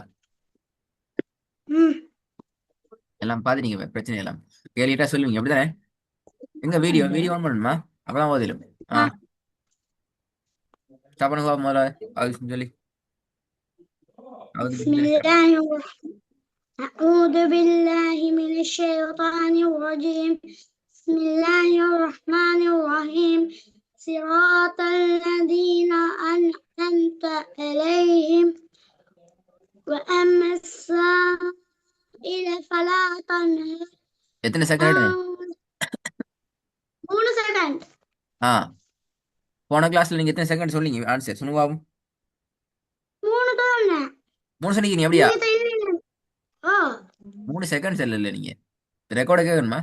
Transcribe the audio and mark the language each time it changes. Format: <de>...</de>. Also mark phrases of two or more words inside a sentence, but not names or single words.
<ta>ம். எல்லாம் பார்த்துட்டீங்க பிரச்சனை எல்லாம் கேள்விட்டா சொல்லுவீங்க அப்படிதானே? எங்க</ta> <en>video video on</en> <ta>பண்ணணுமா? அப்பதான் ஓதிடும். ஆ, ஆ. ஸ்டாப் பண்ணுங்க முதல்ல. அது சொல்லி அது</ta> <ar>பிஸ்மில்லாஹிர் أعوذ بالله من الشيطان الرجيم. بسم الله الرحمن الرحيم. صراط الذين أنعمت عليهم وأما السائل فلا تنهر.</ar> <ta>எத்தனை செகண்ட்? 3 செகண்ட். ஆ, போன கிளாஸ்ல நீங்க எத்தனை செகண்ட் சொன்னீங்க ஆன்சர் சொல்லுங்க பாப்போம். 3 தான். 3 சொன்னீங்க அப்படியா? நீங்க தெரியுங்க. ஓ. 3 செகண்ட்ஸ் இல்ல நீங்க ரெக்கார்டு கேட்கணுமா?</ta>